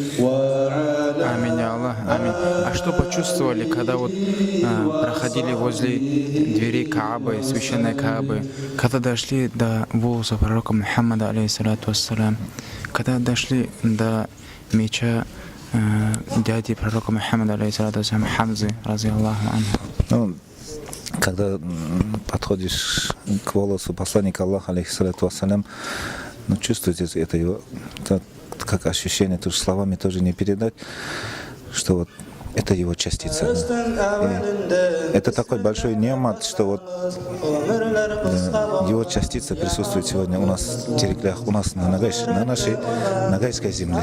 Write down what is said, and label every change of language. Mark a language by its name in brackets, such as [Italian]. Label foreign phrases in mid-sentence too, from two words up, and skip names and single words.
[Russian] Аминь, [Arabic] يا الله, [Russian] аминь. А что почувствовали, когда вот проходили возле дверей Каабы, священной Каабы, когда дошли до волоса пророка Мухаммада, [Arabic] عليه الصلاة والسلام, [Russian] когда дошли до меча дяди пророка Мухаммада, [Arabic] عليه الصلاة والسلام, [Russian] Хамзы, [Arabic] رضي الله عنه? [Russian] Когда подходишь к волосу посланника Аллаха, [Arabic] عليه الصلاة والسلام, [Russian] чувствуете это как ощущение, тоже словами тоже не передать, что вот это его частица. И это такой большой неамат, что вот его частица присутствует сегодня у нас в Тереклях, у нас на нашей нагайской земле.